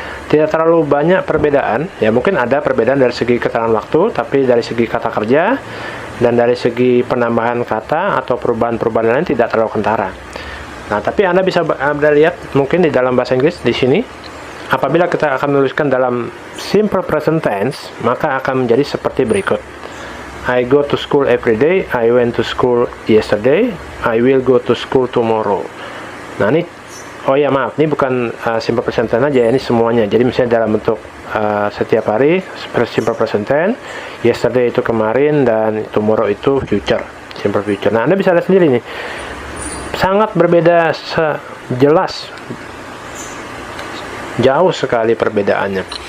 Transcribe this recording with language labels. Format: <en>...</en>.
<id>tidak terlalu banyak perbedaan. Ya mungkin ada perbedaan dari segi keterangan waktu, tapi dari segi kata kerja dan dari segi penambahan kata atau perubahan-perubahan lain tidak terlalu kentara. Nah, tapi Anda bisa lihat mungkin di dalam bahasa Inggris di sini, apabila kita akan menuliskan dalam simple present tense, maka akan menjadi seperti berikut.</id> <en>I go to school every day, I went to school yesterday, I will go to school tomorrow.</en> <id>Nah, ini oh ya maaf, ini bukan simple present tense aja, ini semuanya. Jadi misalnya dalam bentuk setiap hari, simple present tense, yesterday itu kemarin, dan tomorrow itu future, simple future. Nah, Anda bisa lihat sendiri nih, sangat berbeda, jelas, jauh sekali perbedaannya.</id>